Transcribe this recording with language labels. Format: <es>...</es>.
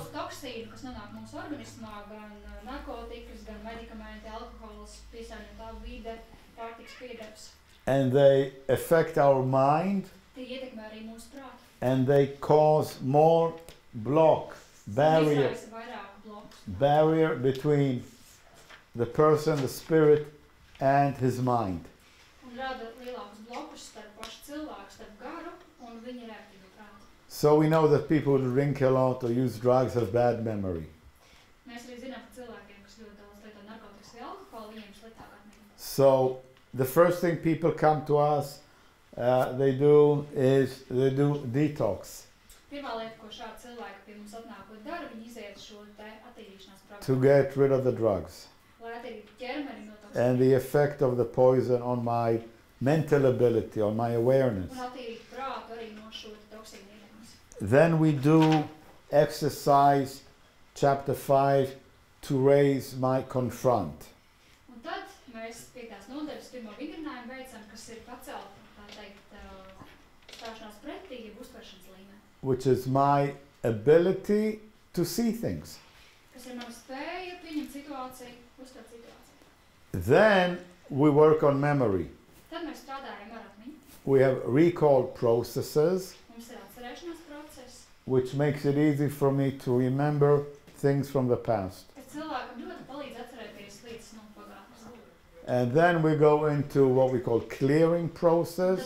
<lv>Daudz toksīnu, kas nonāk mūsu organismā, gan narkotikas, gan medikamenti, alkohols, piesārņotā vide, pārtiks piedevs.</lv> <en>And they affect our mind.</en> <lv>Tie ietekmē arī mūsu prātu.</lv> <en>And they cause more barrier between the person, the spirit, and his mind.</en> <lv>Un rada lielākus blokus starp pašu cilvēku, starp garu un viņa reaktīvo prātu.</lv> <en>So we know that people who drink a lot or use drugs have bad memory.</en> <lv>Mēs arī zinām, ka cilvēkiem, kas ļoti daudz lieto narkotikas vai alkoholu, viņiem ir sliktāk atmiņa.</lv> <en>So the first thing people come to us, they do detox.</en> <lv>Pirmā lieta, ko šādi cilvēki pie mums atnākot dara, viņi iziet šo te attīrīšanās programmu.</lv> <en>To get rid of the drugs.</en> <lv>Lai attīrītu ķermeni no toksīniem.</lv> <en>And the effect of the poison on my mental ability, on my awareness.</en> <lv>Un attīrītu prātu arī no šo toksīnu ietekmes.</lv> <en>Then we do exercise, chapter 5, to raise my confront.</en> <lv>Un tad mēs 5. nodaļas pirmo vingrinājumu veicam, kas ir pacelt, tā teikt, stāšanās pretī, jeb uztveršanas līmeni.</lv> <en>Which is my ability to see things.</en> <lv>Kas ir mana spēja pieņemt situāciju, uztvert situāciju.</lv> <en>Then we work on memory.</en> <lv>Tad mēs strādājam ar atmiņu.</lv> <en>We have recall processes,</en> <lv>Mums ir atcerēšanās process.</lv> <en>which makes it easy for me to remember things from the past.</en> <lv>Kas cilvēkam ļoti palīdz atcerēties lietas no pagātnes.</lv> <en>And then we go into what we call clearing process,</en>